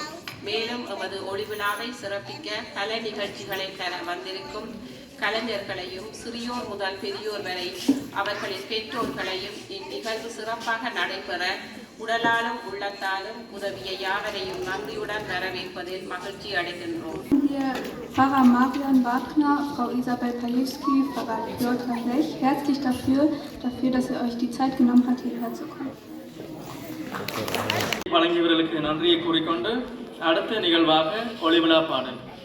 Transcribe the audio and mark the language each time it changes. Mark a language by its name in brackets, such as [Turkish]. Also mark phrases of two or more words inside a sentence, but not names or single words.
[Tamil] மேலும் எமது ஒளிவிழாவை சிறப்பிக்க கலை நிகழ்ச்சிகளை தர வந்திருக்கும் கலைஞர்களையும் சிறியோர் முதல் பெரியோர் வரை அவர்களின் பெற்றோர்களையும் இந்நிகழ்வு சிறப்பாக நடைபெற உடலாலும் உள்ளத்தாலும் உதவிய யாவரையும் நன்றியுடன் வரவேற்பதில் மகிழ்ச்சி அடைகின்றோம். [German] Pfarrer Marian Wagner, Frau Isabel Pajewski, Pfarrer Piotr Lech, herzlich dafür, dass ihr euch die Zeit genommen habt, hierher zu kommen. [Tamil] வழங்கியவர்களுக்கு நன்றியை கூறிக்கொண்டு அடுத்த நிகழ்வாக ஒளிவிழா பாடல்.